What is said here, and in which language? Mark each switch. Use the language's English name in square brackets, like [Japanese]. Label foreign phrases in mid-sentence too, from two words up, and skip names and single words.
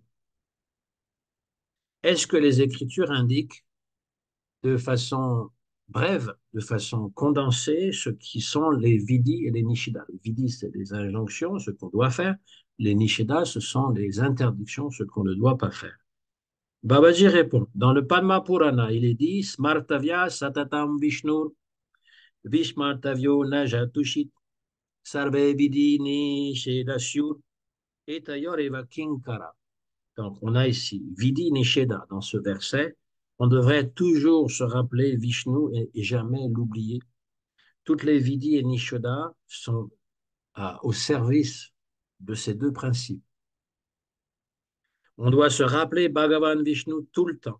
[French] Est-ce que les Écritures indiquent de façon brève, de façon condensée, ce qui sont les vidis et les nishida. Les vidis, c'est les injonctions, ce qu'on doit faire. Les nishida, ce sont les interdictions, ce qu'on ne doit pas faire. Babaji répond, dans le Padma Purana, il est dit, [Sanskrit] स्मर्तव्य सततं विष्णुर् विस्मर्तव्यो नजातुचित् सर्वे विधि निषेधस्युर् एतयोर् एव किङ्कर. [French] Donc, on a ici [Sanskrit] विधि निषेध [French] dans ce verset. On devrait toujours se rappeler Vishnu et jamais l'oublier. Toutes les Vidi et Nisheda sont au service de ces deux principes. On doit se rappeler Bhagavan Vishnu tout le temps.